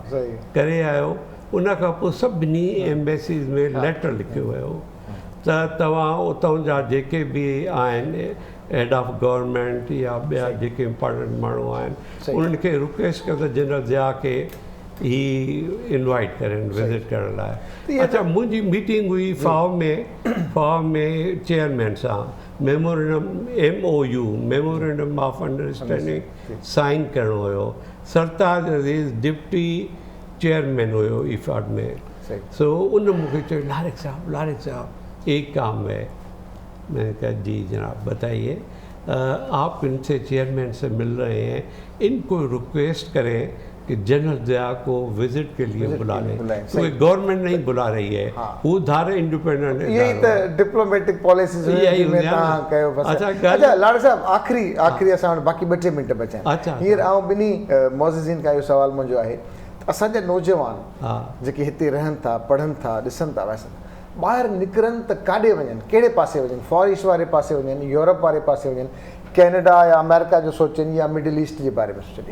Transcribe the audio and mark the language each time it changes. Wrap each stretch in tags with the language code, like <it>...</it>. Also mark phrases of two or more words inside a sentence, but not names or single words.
<sd>करे आयो, उनखां पोइ सभिनी एम्बेसीज़ में लेटर लिखियो वियो त तव्हां उतां जा जेके बि आहिनि</sd> <en>head of government</en> <sd>या ॿिया जेके इम्पोर्टेंट माण्हू आहिनि, उन्हनि खे रिक्वेस्ट कयो त जनरल ज़िया खे ही इनवाइट करनि विज़िट करण लाइ। अच्छा मुंहिंजी मीटिंग हुई फाओ में चेयरमैन सां,</sd> <en>memorandum MOU memorandum of understanding sign</en> <sd>करिणो हुयो। सरताज अज़ीज़ डिप्टी चेयरमैन हुयो ईफाड में, सो उन मूंखे चयो लारिक साहब</sd> <hi>एक काम है। मैंने कहा जी जनाब बताइए। आप इनसे चेयरमैन से मिल रहे हैं, इनको रिक्वेस्ट करें कि जनरल ज़िया को विजिट के लिए बुला लें। कोई गवर्नमेंट नहीं बुला रही है, वो धारे इंडिपेंडेंट यही तो</hi> <en>diplomatic policies</en> <sd>में तव्हां कयो। अच्छा लाड़ साहब आखिरी असां वटि बाक़ी 2-3 मिंट बचा आहिनि। हींअर आउं ॿिन्ही मोज़िज़ीन खां इहो सुवाल मुंहिंजो आहे, असांजा नौजवान जेके हिते रहनि था, पढ़नि था, ॾिसनि था, वैसे ॿाहिरि निकिरनि त काॾे वञनि, कहिड़े पासे वञनि, फॉर ईस्ट वारे पासे वञनि, यूरोप वारे पासे वञनि, कैनेडा या अमेरिका जो सोचनि या मिडिल ईस्ट जे बारे में सोचनि?</sd>